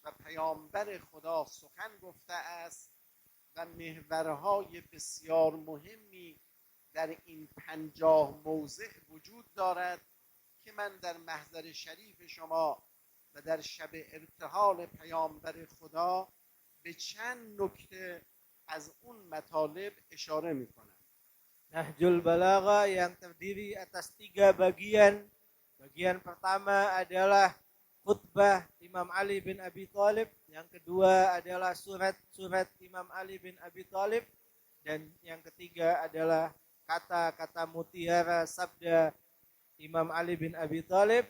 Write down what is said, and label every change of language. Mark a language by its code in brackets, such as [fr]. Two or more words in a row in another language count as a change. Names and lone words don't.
[fa] و پیامبر خدا سخن گفته است و محورهای بسیار مهمی در این 50 موضع وجود دارد که من در محضر شریف شما و در شب ارتحال پیامبر خدا به چند نکته از اون مطالب اشاره میکنم. [id] Nahjul Balagha yang terdiri atas 3 bagian. Bagian pertama adalah khutbah Imam Ali bin Abi Thalib, yang kedua adalah surat-surat Imam Ali bin Abi Thalib, dan yang ketiga adalah kata-kata mutiara sabda Imam Ali bin Abi Thalib.